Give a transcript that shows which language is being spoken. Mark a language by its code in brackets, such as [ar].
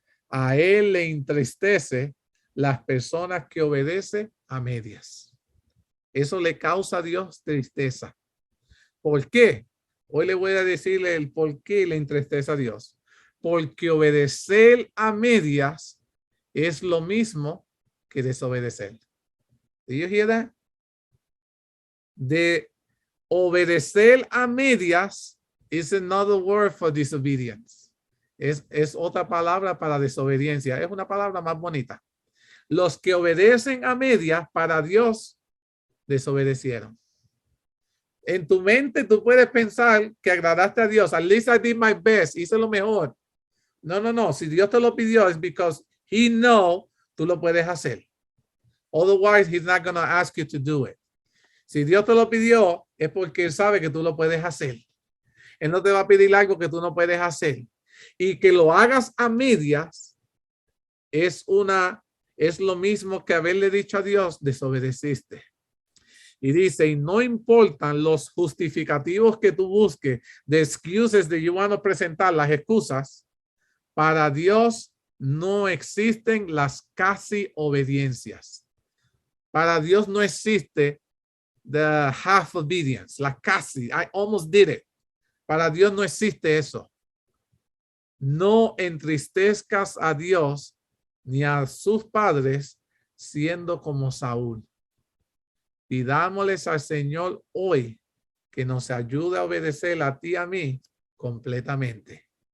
[es] A él le entristece las personas que obedecen a medias. Eso le causa a Dios tristeza. ¿Por qué? Hoy le voy a decirle el por qué le entristece a Dios. Porque obedecer a medias es lo mismo que desobedecer. [en] ¿Do you hear that? [es] De obedecer a medias [en] is another word for disobedience. [es] Es otra palabra para desobediencia. Es una palabra más bonita. Los que obedecen a medias para Dios desobedecieron. En tu mente tú puedes pensar que agradaste a Dios. [en] At least I did my best. [es] Hice lo mejor. No. Si Dios te lo pidió es [en] because he know [es] tú lo puedes hacer. [en] Otherwise, he's not going to ask you to do it. [es] Si Dios te lo pidió es porque él sabe que tú lo puedes hacer. Él no te va a pedir algo que tú no puedes hacer. Y que lo hagas a medias es lo mismo que haberle dicho a Dios, desobedeciste. Y dice, y no importan los justificativos que tú busques, [en] the excuses that you want to [es] presentar, las excusas, para Dios no existen las casi obediencias. Para Dios no existe [en] the half obedience, [es] la casi, [en] I almost did it. [es] Para Dios no existe eso. No entristezcas a Dios ni a sus padres siendo como Saúl. Pidámosles al Señor hoy que nos ayude a obedecer a ti y a mí completamente.